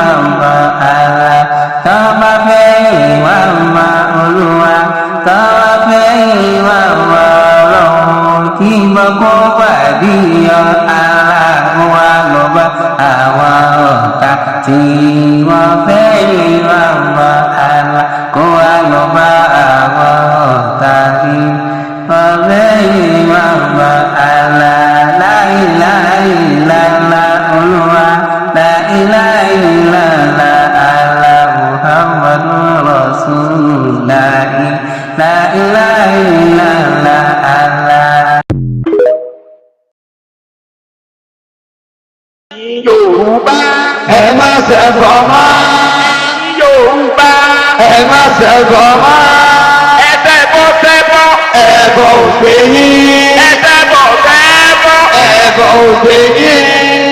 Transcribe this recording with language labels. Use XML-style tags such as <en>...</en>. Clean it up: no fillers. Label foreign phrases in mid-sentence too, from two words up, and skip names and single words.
<yo>mọ́ Allah, tó bá fẹ́ yìn wá mọ́ Olúwa, tó bá fẹ́ yìn wá mọ́ Ọlọ́run, kí wọ́n kó pàdé Allah, wá lọ bá àwọn ọ̀tá tí wọ́n fẹ́ yìn wá mọ́ Allah, kó wá lọ bá àwọn ọ̀tá tí wọ́n fẹ́ yìn wá mọ́ Allah.</yo> <ar>لا إله إلا الله Olúwa, لا إله إلا الله الله، محمد رسول الله، لا إله إلا الله الله.</ar> <yo>Yorùbá ẹ má ṣẹbọ mọ́. Yorùbá ẹ má ṣẹbọ mọ́. Ẹ̀ṣẹ̀bọ ẹbọ ògbé yín. Ẹ̀ṣẹ̀bọ ẹbọ ògbé yín.</yo>